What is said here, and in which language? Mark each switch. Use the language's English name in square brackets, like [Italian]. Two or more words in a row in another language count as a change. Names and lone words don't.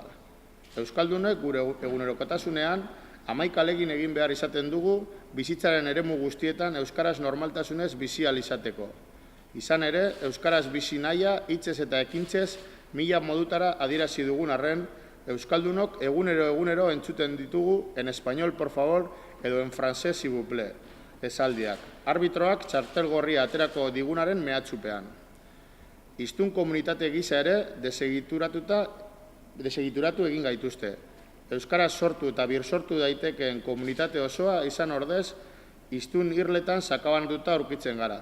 [Basque] Euskaldunek gure egunerokotasunean, 11 ahalegin egin behar izaten dugu, bizitzaren eremu guztietan euskaraz normaltasunez bizi ahal izateko. Izan ere, euskaraz bizi nahia, hitzez eta ekintzez, mila modutara adierazi dugun arren, euskaldunok egunero entzuten ditugu [Spanish] en español por favor [Basque] edo [Spanish] en francés [French] s'il vous plaît [Basque] esaldiak. Arbitroak txartel gorria aterako digunaren mehatxupean. Hiztun komunitate gisa ere desegituratu egin gaituzte. Euskaraz sortu eta birsortu daitekeen komunitate osoa izan ordez, hiztun irletan sakabanatuta aurkitzen gara.